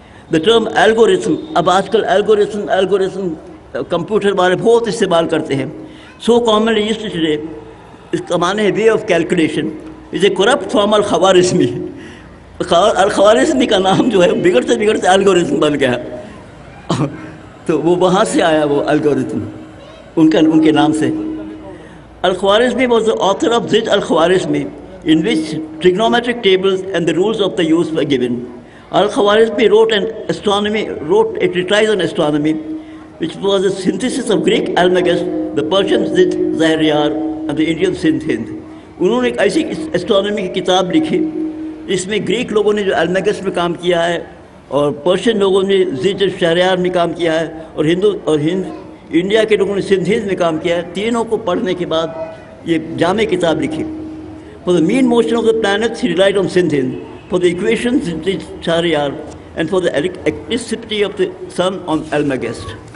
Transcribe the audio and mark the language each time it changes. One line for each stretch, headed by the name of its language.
English: The term algorithm،
Urdu: اب آج کل algorithm کمپیوٹر والے بہت استعمال کرتے ہیں،
English: so commonly used today،
Urdu: اس کا معنی ہے
English: way of calculation، is a corrupt form
Urdu: الخوارزمی۔ الخوارزمی کا نام جو ہے بگڑتے بگڑتے الگورتھم بن گیا، تو وہ وہاں سے آیا وہ الگورتھم ان کے نام سے۔
English: Al-Khwarizmi was the author of Zij al-Khwarizmi, in which trigonometric tables and the rules of the use were given. Al-Khwarizmi wrote a treatise on astronomy, which was a synthesis of Greek Almagest, the Persian Zij Zahriyar, and the Indian Sindh Hind.
Urdu: انہوں نے ایک ایسی astronomy کی کتاب لکھی، اس میں Greek لوگوں نے جو المیگس میں کام کیا ہے اور پرشین لوگوں نے زج شہریار میں کام کیا ہے اور انڈیا کے لوگوں نے سندھ ہند میں کام کیا ہے، تینوں کو پڑھنے کے بعد یہ جامع کتاب لکھی۔
English: For the mean motion of the planets he relied on Sindh Hind, for the equations in Shahriyar, and for the eclipticity of the sun on Almagest.